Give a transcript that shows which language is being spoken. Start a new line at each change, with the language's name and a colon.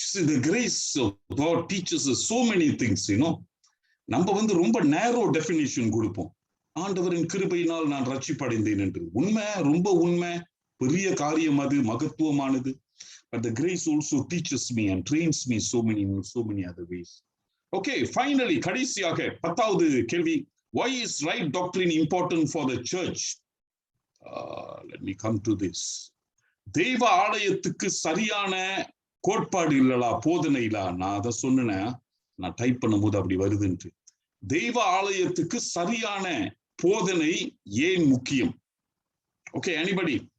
English: The grace of God teaches us so many things, you know.
Tamil: நம்ம ரொம்ப நேரோ definition கொடுப்போம். ஆண்டவரின் கிருபையினால் நான் ரட்சிப்படைந்தேன் என்று. உண்மை, ரொம்ப உண்மை, பெரிய காரியம், அது மகத்துவமானது.
English: But the grace also teaches me and trains me so many other ways. Okay, finally,
Tamil: கடைசியாக 10வது கேள்வி.
English: Why is right doctrine important for the church? Let me come to this.
Tamil: தெய்வ ஆலயத்துக்கு சரியான கோட்பாடு இல்லலா, போதனை இல்ல. நான் அதை சொன்னேன், நான் டைப் பண்ணும்போது அப்படி வருதுன்ட்டு. தெய்வ ஆலயத்துக்கு சரியான போதனை ஏன் முக்கியம்?
English: Okay, anybody?